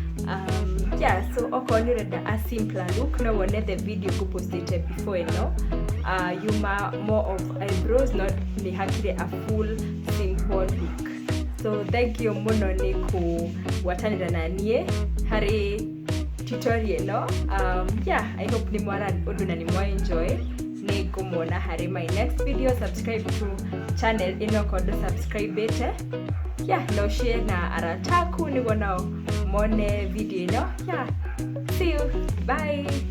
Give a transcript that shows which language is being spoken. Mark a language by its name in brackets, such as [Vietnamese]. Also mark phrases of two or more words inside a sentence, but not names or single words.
[Kikuyu] Yeah, so okorwo nĩ ũrenda [English] a simpler look [Kikuyu] no wone [English] the video [Kikuyu] ngũpostĩte before ĩno. [English] Yuma more of eyebrows no nĩ hakire a full simple look. [Kikuyu] So [English] thank you [Kikuyu] mũno nĩ kũgwatanĩra na niĩ harĩ tutorial ĩno. Yeah, [English] I hope [Kikuyu] nĩ mwara ũndũ na nĩ mwa enjoy. Nĩ ngũmwona harĩ [English] my next video. Subscribe to channel [Kikuyu] ĩno kondo subscribe ĩte. Yeah, no share na arata aku nĩguo nao mone video ĩno. [English] Yeah, see you, bye.